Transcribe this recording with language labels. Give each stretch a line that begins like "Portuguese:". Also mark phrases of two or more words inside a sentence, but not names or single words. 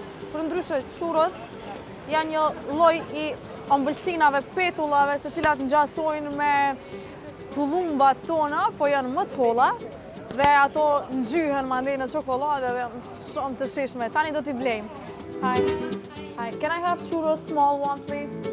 Albanian: përndryshe churros janë një lloj i ëmbëlsinave, petullave, të cilat ngjasojnë me tullumbat tona, po janë më të holla dhe ato ngjyhen mandej në çokoladë dhe janë shumë të shijshme. Tani do t'i blejmë.
English: Hi. Can I have churros small one, please?